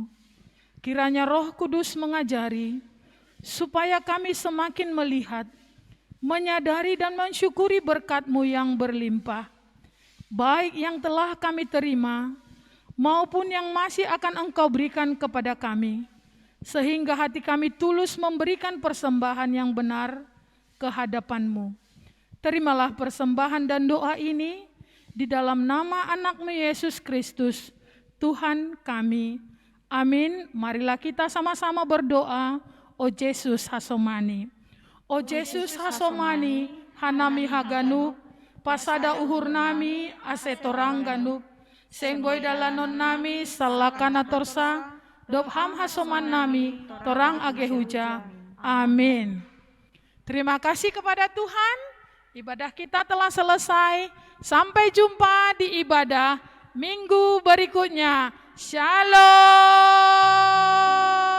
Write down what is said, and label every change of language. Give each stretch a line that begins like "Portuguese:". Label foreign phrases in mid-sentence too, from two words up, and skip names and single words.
Indonesian: Kiranya Roh Kudus mengajari supaya kami semakin melihat, menyadari dan mensyukuri berkat-Mu yang berlimpah, baik yang telah kami terima maupun yang masih akan Engkau berikan kepada kami, sehingga hati kami tulus memberikan persembahan yang benar ke hadapan-Mu. Terimalah persembahan dan doa ini di dalam nama anak-Mu Yesus Kristus, Tuhan kami. Amin. Marilah kita sama-sama berdoa.
Batak Simalungun: O Yesus hasomani. O Yesus hasomani, hanami haganup, pasada uhur nami, asetorang ganup, senggoy dalanon nami, salakana torsa, dobham hasoman nami, torang agehuja.
Indonesian: Amin. Terima kasih kepada Tuhan. Ibadah kita telah selesai. Sampai jumpa di ibadah minggu berikutnya. Shalom.